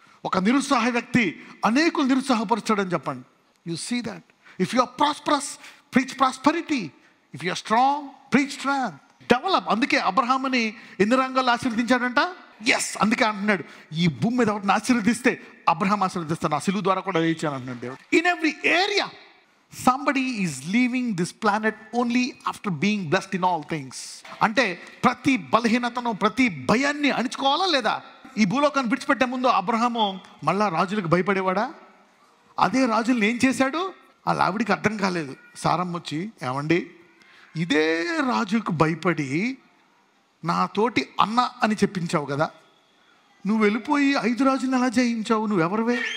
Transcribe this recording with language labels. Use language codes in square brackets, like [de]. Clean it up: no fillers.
[te] ఒక నిరుత్సాహ వ్యక్తి అనేకులు నిరుత్సాహపరుస్తాడని చెప్పండి. [en] You see that. If you are prosperous, preach prosperity. If you are strong, preach strength. Develop. [te] అందుకే అబ్రహాముని ఎన్ని రంగాల్లో ఆశీర్వదించాడంట? ఎస్, అందుకే అంటున్నాడు, ఈ భూమి మీద ఒకటిని ఆశీర్వదిస్తే అబ్రహాం ఆశీర్వదిస్తాను, నా సిలువ ద్వారా కూడా వేయించాను అంటున్నాడు దేవుడు. [en] In every area somebody is leaving this planet only after being blessed in all things. [te] అంటే ప్రతి బలహీనతను, ప్రతి భయాన్ని అణుచుకోవాలా లేదా? ఈ భూలోకాన్ని విడిచిపెట్టే ముందు అబ్రహాము మళ్ళా రాజులకు భయపడేవాడా? అదే రాజుల్ని ఏం చేశాడు? వాళ్ళ ఆవిడికి అర్థం కాలేదు. సారమ్మ వచ్చి, ఏమండి, ఇదే రాజుకు భయపడి నాతోటి అన్న అని చెప్పించావు కదా, నువ్వు వెళ్ళిపోయి 5 రాజులను ఎలా జయించావు? నువ్వెవరివే?